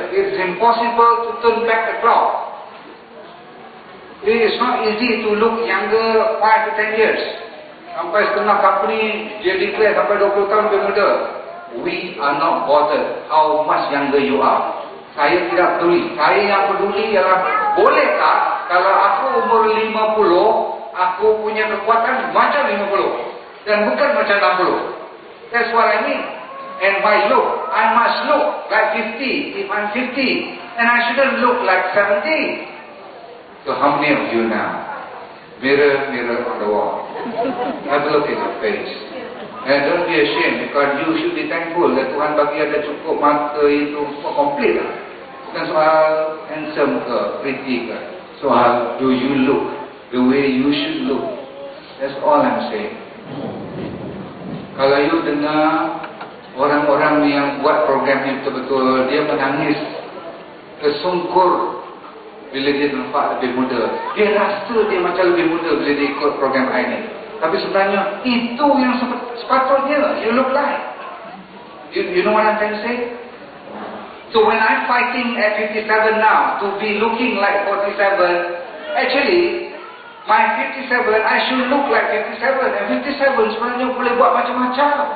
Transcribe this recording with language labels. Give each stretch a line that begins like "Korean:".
English: It's impossible to turn back the clock. It is not easy to look younger 5 to 10 years.
Malay: Sampai setengah company dia declare sampai 20 tahun lebih muda.
English: We are not bothered how much younger you are.
Malay: Saya tidak peduli. Saya yang peduli ialah boleh tak kalau aku umur 50, aku punya kekuatan macam 50 dan bukan macam 60.
English: That's what I mean. And by look, I must look like 50 if I'm 50, and I shouldn't look like 70. So how many of you now? Mirror, mirror on the wall. Have a look in your face. And don't be ashamed, because you should be thankful that
Malay: Tuhan bagi ada cukup mata itu
English: complete lah.
Malay: Bukan soal handsome ke, pretty ke. Soal
English: do you look the way you should look. That's all I'm saying.
Malay: Kalau you dengar orang-orang yang buat program ini betul-betul, dia menangis tersungkur bila dia nampak lebih muda. Dia rasa dia macam lebih muda bila dia ikut program ini. Tapi sebenarnya itu yang sepatutnya
English: you look like. You know what I'm trying to say? So when I'm fighting at 57 now to be looking like 47, actually my 57 I should look like 57, and 57
Malay: sebenarnya boleh buat macam-macam.